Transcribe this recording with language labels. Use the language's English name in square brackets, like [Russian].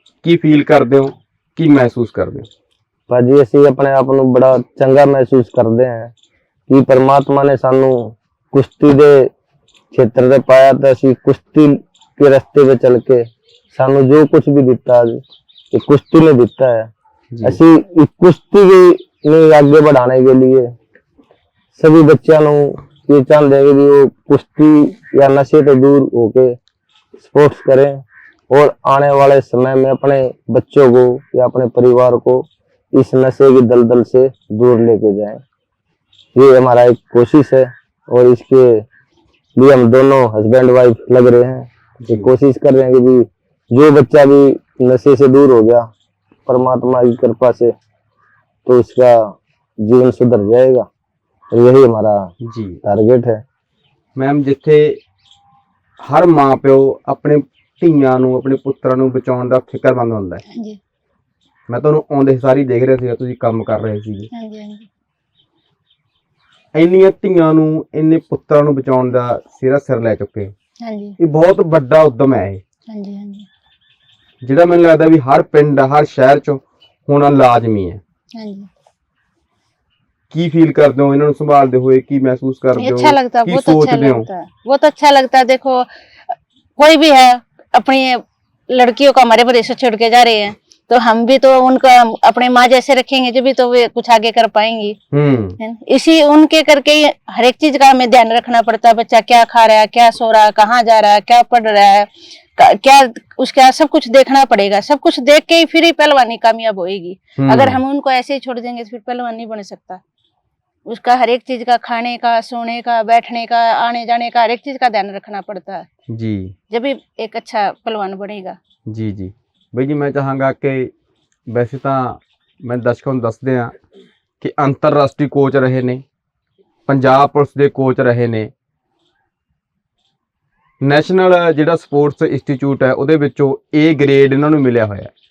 [Punjabi] ਕੀ feel ਕਰਦੇ ਹੋ, ਕੀ ਮਹਿਸੂਸ ਕਰਦੇ ਹੋ? ਭਾਜੀ ਅਸੀਂ ਆਪਣੇ ਆਪ ਨੂੰ ਬੜਾ ਚੰਗਾ ਮਹਿਸੂਸ ਕਰਦੇ ਹਾਂ ਕਿ परमात्मा ਨੇ ਸਾਨੂੰ ਕੁਸ਼ਤੀ ਦੇ ਖੇਤਰ ਤੇ ਪਾਇਆ ਤੇ ਅਸੀਂ ਕੁਸ਼ਤੀ [Hindi] के रास्ते पे चल के सानू जो कुछ भी दिता है [Punjabi] ये कुश्ती ने दिता है। [Hindi] ਅਸੀਂ इस कुश्ती को आगे बढ़ाने के लिए सभी बच्चों को ये चाहते हैं कि वो कुश्ती या नशे से दूर होके स्पोर्ट्स करें और आने वाले समय में अपने बच्चों को या अपने परिवार को इस नशे की दलदल से दूर लेके जाएं। ये हमारा एक कोशिश है और इसके लिए हम दोनों हस्बैंड वाइफ लग रहे हैं। ये कोशिश कर रहे हैं कि भी जो बच्चा भी नशे से दूर हो गया परमात्मा की कृपा से तो उसका जीवन सुधर जाएगा और यही हमारा जी टारगेट है। [Punjabi] मैम, जिथे हर माँ प्यो अपने ਧੀਆਂ ਨੂੰ, ਆਪਣੇ ਪੁੱਤਰਾਂ ਨੂੰ ਬਚਾਉਣ ਦਾ ਫਿਕਰਮੰਦ ਹੁੰਦਾ ਹੈ। ਹਾਂਜੀ ਮੈਂ ਤੁਹਾਨੂੰ ਆਉਂਦੇ ਸਾਰੀ ਦੇਖ ਰਿਹਾ ਸੀਗਾ, ਤੁਸੀਂ ਕੰਮ ਕਰ ਰਹੇ ਸੀਗੇ। ਹਾਂਜੀ ਹਾਂਜੀ ਇੰਨੀਆਂ ਧੀਆਂ ਨੂੰ, ਇੰਨੇ ਪੁੱਤਰਾਂ ਨੂੰ ਬਚਾਉਣ ਦਾ ਸਿਰ ਲੈ ਚੁੱਕੇ। ਹਾਂਜੀ ਇਹ ਬਹੁਤ ਵੱਡਾ ਉਦਮ ਹੈ ਇਹ, ਹਾਂਜੀ ਹਾਂਜੀ ਜਿਹੜਾ ਮੈਨੂੰ ਲੱਗਦਾ ਵੀ ਹਰ ਪਿੰਡ, ਹਰ ਸ਼ਹਿਰ 'ਚ ਹੋਣਾ ਲਾਜ਼ਮੀ ਹੈ। ਹਾਂਜੀ ਕੀ ਫੀਲ ਕਰਦੇ ਹੋ ਇਹਨਾਂ ਨੂੰ ਸੰਭਾਲਦੇ ਹੋਏ, ਕੀ ਮਹਿਸੂਸ ਕਰਦੇ ਹੋ, [Hindi] अच्छा लगता है, [Punjabi] ਕੀ [Hindi] बहुत अच्छा [Punjabi] ਸੋਚਦੇ ਹੋ? [Hindi] लगता है, बहुत अच्छा लगता है। देखो कोई भी है अपनी लड़कियों को हमारे प्रदेश से छोड़ के जा रहे हैं तो हम भी तो उनका अपने माँ जैसे रखेंगे जब भी तो वे कुछ आगे कर पाएंगी। है ना? इसी उनके करके ही हर एक चीज का हमें ध्यान रखना पड़ता है। बच्चा क्या खा रहा है, क्या सो रहा है, कहाँ जा रहा है, क्या पढ़ रहा है, क्या उसका सब कुछ देखना पड़ेगा। सब कुछ देख के ही फिर ही पहलवानी कामयाब होएगी। अगर हम उनको ऐसे ही छोड़ देंगे तो फिर पहलवान नहीं बन सकता। उसका हर एक चीज का, खाने का, सोने का, बैठने का, आने जाने का, हर एक चीज का ध्यान रखना पड़ता है जी जब भी एक अच्छा पहलवान बनेगा। [Punjabi] ਜੀ ਜੀ ਬਈ ਜੀ, ਮੈਂ ਚਾਹਾਂਗਾ ਕਿ ਵੈਸੇ ਤਾਂ ਮੈਂ ਦਰਸ਼ਕਾਂ ਨੂੰ ਦੱਸਦੇ ਆ ਕਿ ਅੰਤਰਰਾਸ਼ਟਰੀ ਕੋਚ ਰਹੇ ਨੇ, ਪੰਜਾਬ ਪੁਲਿਸ ਦੇ ਕੋਚ ਰਹੇ ਨੇ, ਨੈਸ਼ਨਲ ਜਿਹੜਾ ਸਪੋਰਟਸ ਇੰਸਟੀਚਿਊਟ ਹੈ ਉਹਦੇ ਵਿੱਚੋਂ A ਗ੍ਰੇਡ ਇਹਨਾਂ ਨੂੰ ਮਿਲਿਆ ਹੋਇਆ।